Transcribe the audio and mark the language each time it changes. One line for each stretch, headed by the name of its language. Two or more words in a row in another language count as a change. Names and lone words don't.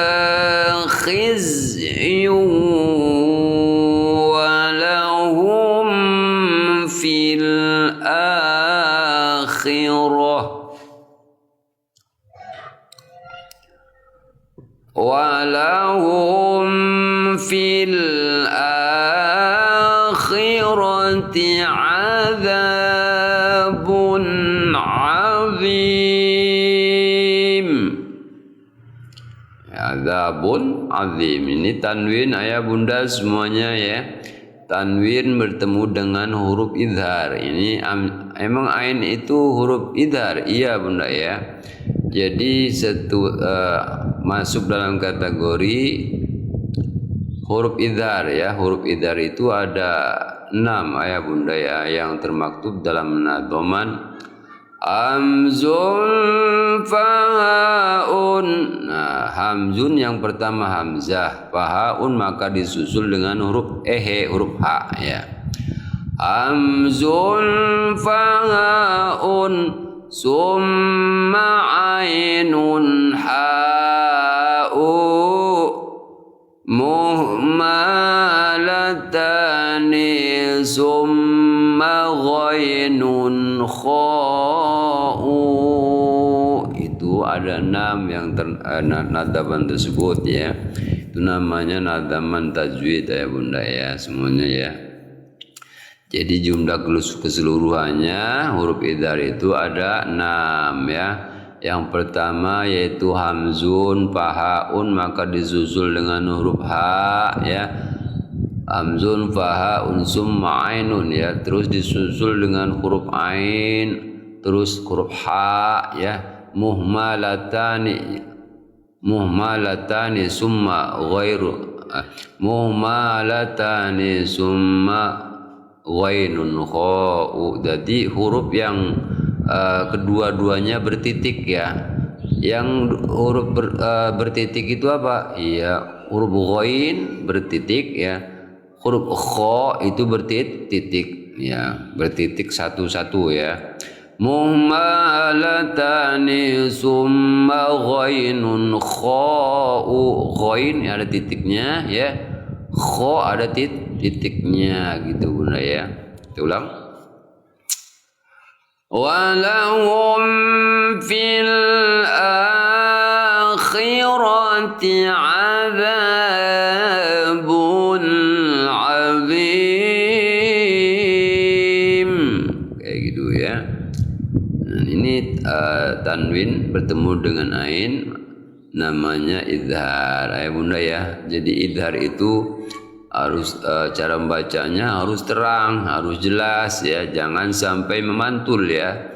Arabic: خزي ولهم في ولهم في الآخرة عذاب عظيم. عذاب عظيم
Indonesian: ini tanwin ayah bunda semuanya ya. Tanwin bertemu dengan huruf idhar. Ini emang ain itu huruf idhar, iya bunda ya. Jadi masuk dalam kategori huruf idhar ya. Huruf idhar itu ada 6 ayah bunda ya, yang termaktub dalam nadhoman
Arabic: همز فهاء.
Indonesian: Nah, hamzun yang pertama hamzah, fahaun maka disusul dengan huruf huruf ha ya.
Arabic: همز فهاء ثم عين حاء مهملتان ثم غين خاء.
Indonesian: Itu ada 6 yang nadaman tersebut ya. Itu namanya nadaman tajwid ya bunda ya, semuanya ya. Jadi jumlah keseluruhannya huruf idhar itu ada 6 ya. Yang pertama yaitu
Arabic: همز فهاء
Indonesian: maka disusul dengan huruf ha ya.
Arabic: همز فهاء ثم عين
Indonesian: ya, terus disusul dengan huruf ain, terus huruf ha ya.
Arabic: مهملتان ثم غير مهملتان ثم غين خاء.
Indonesian: Jadi huruf yang kedua-duanya bertitik ya. Yang huruf bertitik itu apa? Iya, huruf ghain bertitik ya. Huruf kha itu bertitik ya, bertitik satu-satu ya.
Arabic: مهملتان ثم غين خاء.
Indonesian: Ghain ada titiknya ya. Kha ada titiknya gitu bunda ya. Kita ulang.
Arabic: ولهم في الآخرة عذاب عظيم.
Indonesian: Kayak gitu ya. Nah, ini tanwin bertemu dengan ain namanya idhar ya bunda ya. Jadi idhar itu harus cara membacanya harus terang, harus jelas ya, jangan sampai memantul ya.